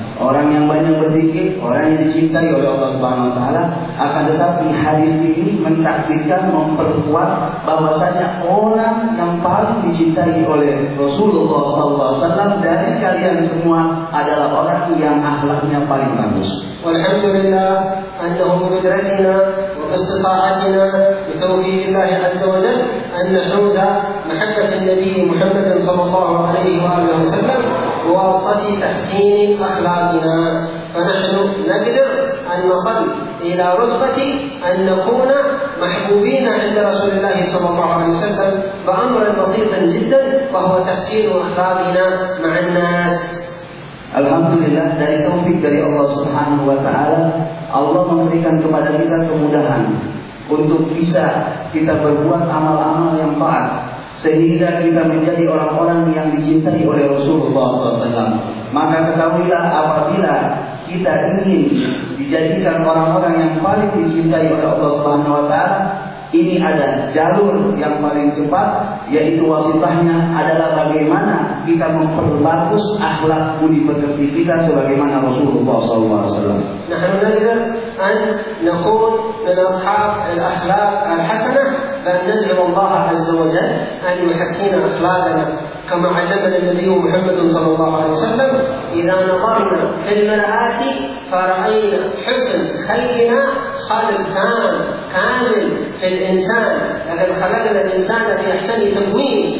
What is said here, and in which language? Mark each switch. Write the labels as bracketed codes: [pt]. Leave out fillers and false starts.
[id] Orang yang banyak berzikir, orang yang dicintai oleh Allah Subhanahu Wa Taala, akan tetapi hadis ini mentakdirkan, memperkuat bahwasanya orang yang paling dicintai oleh Rasulullah SAW dari kalian semua adalah orang yang akhlaknya paling bagus. [ar] Alhamdulillah, annahum bidrajina wa bistita'atina bi tawfiqillahi 'azza wa jalla an nahuz محبة النبي محمد صلى الله عليه وآله وسلم بواسطة تحسين أخلاقنا، فنحن نقدر أن نصل إلى رتبة أن نكون محبوبين عند رسول الله صلى الله عليه وسلم بأمر بسيط جدا، وهو تحسين أخلاقنا مع الناس. [id] Alhamdulillah, dari taufik dari Allah Subhanahu wa taala, Allah memberikan kepada kita kemudahan untuk bisa kita berbuat amal-amal yang baik, sehingga kita menjadi orang-orang yang dicintai oleh Rasulullah SAW. Maka ketahuilah, apabila kita ingin dijadikan orang-orang yang paling dicintai oleh Allah Subhanahu Wa Taala, ini ada jalur yang paling cepat, yaitu wasitahnya adalah bagaimana kita memperbagus akhlak budi pekerti kita sebagaimana Rasulullah SAW. Nah, [ar] alhamdulillah, an nakun min ashab al-akhlaq al-hasanah, بل ندعو الله عز وجل أن يحسن أخلاقنا كما علمنا النبي محمد صلى الله عليه وسلم. إذا نظرنا في المرآة فرأينا حسن خلقنا خلق تام كامل في الإنسان، لكن خلقنا الإنسان في أحسن تكوين.